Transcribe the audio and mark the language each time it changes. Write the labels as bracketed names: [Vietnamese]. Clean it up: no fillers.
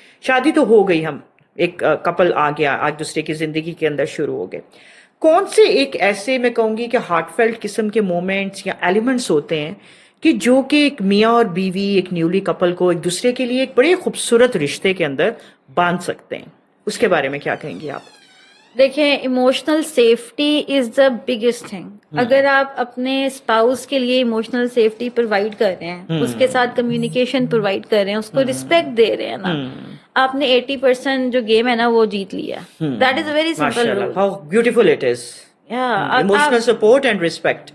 [Urdu] شادی تو ہو گئی, ہم ایک کپل آ گیا, آج دوسرے کی زندگی کے اندر شروع ہو گئے. کون سے ایک ایسے میں کہوں گی کہ ہارٹ فیلٹ قسم کے مومنٹس یا ایلیمنٹس ہوتے ہیں کہ جو کہ ایک میاں اور بیوی, ایک نیولی کپل کو ایک دوسرے کے لیے ایک بڑے خوبصورت رشتے کے اندر باندھ سکتے ہیں؟ اس کے بارے میں کیا کہیں گے آپ؟ [English] دیکھیں, emotional safety is the biggest thing. [Urdu] اگر آپ اپنے اسپاؤس کے لیے ایموشنل سیفٹی پرووائڈ کر رہے ہیں, اس کے ساتھ کمیونیکیشن پرووائڈ کر رہے ہیں, اس کو ریسپیکٹ دے رہے ہیں نا, آپ نے 80% جو گیم ہے نا وہ جیت لیا. [English] That is a very simple rule. How beautiful it is. Emotional support and respect.